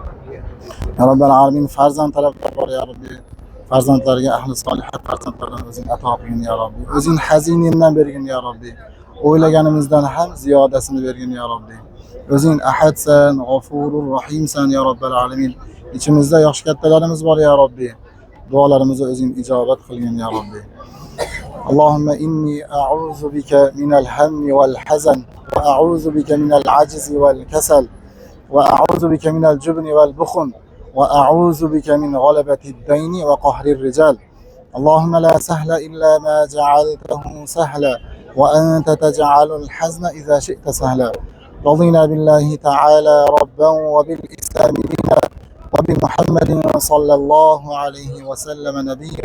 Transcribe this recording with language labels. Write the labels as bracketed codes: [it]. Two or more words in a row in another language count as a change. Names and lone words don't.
[ar] يا رب العالمين, [uz] farzand talablar bor [ar] يا ربي. [uz] Farzandlarga ahli solihat farzandlardan o'zing ato qilgin [ar] يا ربي. [uz] O'zing xaziningdan bergin [ar] يا ربي. [uz] O'ylaganimizdan ham ziyodasini bergin [ar] يا ربي. [uz] O'zing ahadsan, g'ofurur rahimsan [ar] يا رب العالمين. [uz] İçimizde yosh kattalarimiz bor [ar] يا ربي. [uz] Dualarimizni o'zing ijobat qilgin [ar] يا ربي. اللهم إني أعوذ بك من الهم والحزن وأعوذ بك من العجز والكسل وأعوذ بك من الجبن والبخل وأعوذ بك من غلبة الدين وقهر الرجال اللهم لا سهل إلا ما جعلته سهلا وأنت تجعل الحزن إذا شئت سهلا رضينا بالله تعالى ربا وبالإسلام دينا وبمحمد صلى الله عليه وسلم نبيا